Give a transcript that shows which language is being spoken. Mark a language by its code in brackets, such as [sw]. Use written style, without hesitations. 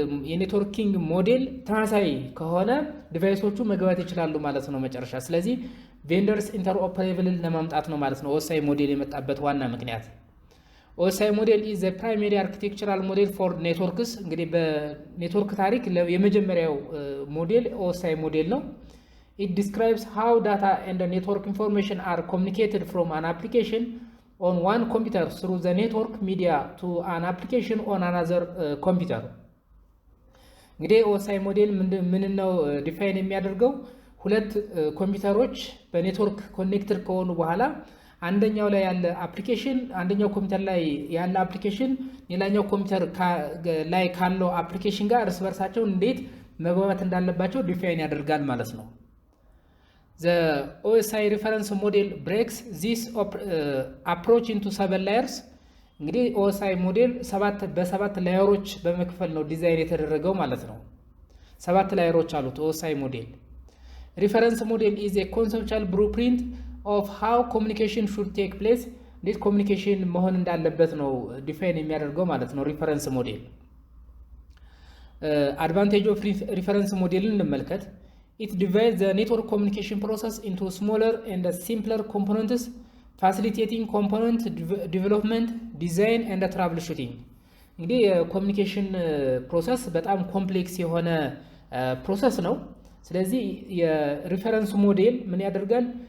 [am] የኔትወርኪንግ ሞዴል ተመሳሳይ ከሆነ ዲቫይሶቹ መግባት ይችላሉ ማለት ነው መጨረሻ። ስለዚህ ቬንደርስ ኢንተርኦፐሬብል ለማምጣት ነው ማለት ነው ኦኤስአይ ሞዴል የመጣበት ዋና ምክንያት። [en] OSI model is the primary architectural model for networks. [am] እንግዲህ በኔትወርክ ታሪክ የመጀመሪያው ሞዴል OSI ሞዴል ነው። [en] It describes how data and network information are communicated from an application on one computer through the network media to an application on another computer. [am] እንግዲህ OSI ሞዴል ምን ነው ዲፋይን የሚያደርገው? ሁለት ኮምፒውተሮች በኔትወርክ ኮኔክትድ ከሆኑ በኋላ አንደኛው ላይ ያለ አፕሊኬሽን አንደኛው ኮምፒውተር ላይ ያለ አፕሊኬሽን ሌላኛው ኮምፒውተር ላይ ካለው አፕሊኬሽን ጋር እርስ በርሳቸው እንዴት መግባባት እንዳለባቸው ዲፋይን ያደርጋል ማለት ነው። [en] The OSI reference model breaks this approach into 7 layers. [am] እንግዲህ OSI ሞዴል በሰባት ላየሮች በመክፈል ነው ዲዛይን የተደረገው ማለት ነው። 7 ላየሮች አሉት OSI ሞዴል። [en] Reference model is a conceptual blueprint of how communication should take place. [am] እንዴት ኮሙኒኬሽን መሆን እንዳለበት ነው ዲፋይን የሚያደርገው ማለት ነው ሪፈረንስ ሞዴል። አድቫንቴጅ ኦፍ ሪፈረንስ ሞዴልን እንመልከት። [en] It divides the network communication process into smaller and simpler components, facilitating component development, design and troubleshooting. [am] እንግዲህ የኮሙኒኬሽን ፕሮሰስ በጣም ኮምፕሌክስ የሆነ ፕሮሰስ ነው። ስለዚህ የሪፈረንስ ሞዴል ምን ያደርጋል?